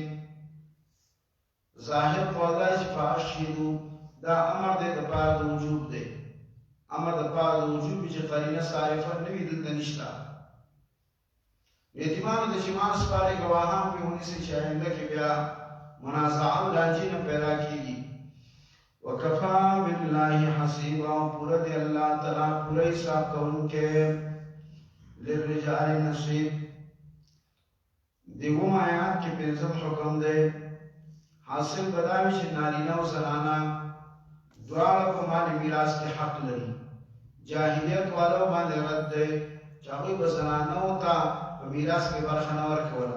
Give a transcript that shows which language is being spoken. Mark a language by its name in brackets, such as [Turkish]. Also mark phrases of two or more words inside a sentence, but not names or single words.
[Pashto] ظاهر قول دی چې فاشهدوا دا امر دی د پاره د وجوب دی، امر د پاره د وجوب چې قرینه صارفه نه وي دلته نشته. یتیمانو ته چې مال سپارئ ګواهان پرې ونیسئ چې آینده کې بیا منازعه او لانجې نه پیدا کېږي. [Arabic] وکفا بالله حسیبا، [Pashto] پورا دی اللہ تعالیٰ پورا حساب کوونکی. [Arabic] للرجال نصیب، [Pashto] دیوم آیات کې پنځم حکم دی. حاصل بداوی چې نارینه او زنانه دواړه په مال میراث کې حق لري. جاهلیت والو باندې رد دی چې هغوی به زنانو ته په میراث کې برخه نه ورکوله.